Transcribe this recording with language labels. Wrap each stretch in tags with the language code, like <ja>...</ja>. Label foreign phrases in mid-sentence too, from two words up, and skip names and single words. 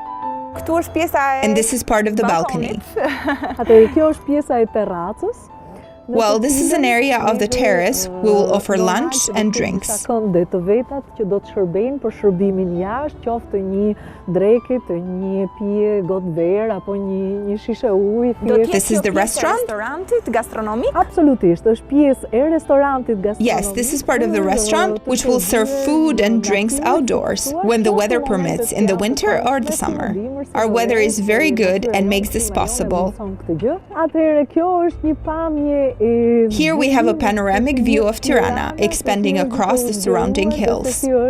<en>And this is part of the balcony. Well, this is an area of the terrace. We will offer lunch and drinks.</en> <sq>Dhe të vetat që do të shërbejnë për shërbimin jashtë, qoftë një drekë, një pije gotë verë apo një shishe ujë.</sq> <en>This is the restaurant?</en> <sq>Absolutisht, është pjesë e restorantit gastronomik.</sq> <en>Yes, this is part of the restaurant, which will serve food and drinks outdoors when the weather permits in the winter or the summer. Our weather is very good and makes this possible. Here we have a panoramic view of Tirana, expanding across the surrounding hills.</en>